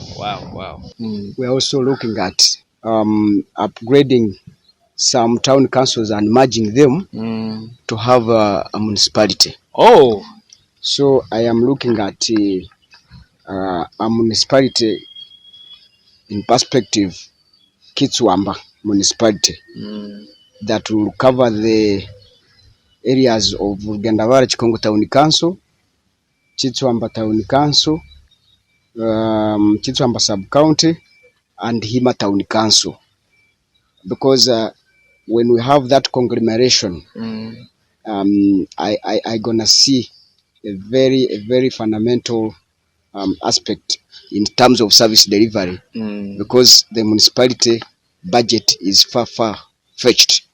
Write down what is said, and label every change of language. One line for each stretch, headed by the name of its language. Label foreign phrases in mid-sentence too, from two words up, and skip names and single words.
English: We are also looking at upgrading some town councils and merging them to have a municipality. Oh. So I am looking at a municipality in perspective, Kitswamba municipality, that will cover the areas of Gendavara Chikongo Town Council, Chitswamba Town Council, Chitswamba Sub-County, and Hima Town Council. Because when we have that conglomeration, I gonna see a very fundamental aspect in terms of service delivery, because the municipality budget is far fetched.